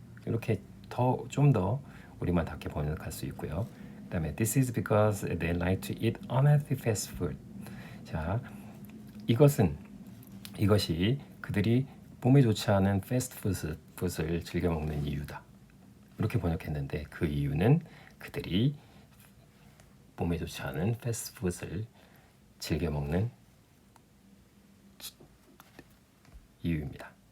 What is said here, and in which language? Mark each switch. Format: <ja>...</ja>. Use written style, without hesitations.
<ko>이렇게 좀 더 우리말답게 번역할 수 있고요. 그다음에</ko> <en>This is because they like to eat unhealthy fast food.</en> <ko>자, 이것이 그들이 몸에 좋지 않은 패스트푸드를 즐겨 먹는 이유다. 이렇게 번역했는데 그 이유는 그들이 몸에 좋지 않은 패스트푸드를 즐겨 먹는 이유입니다.</ko>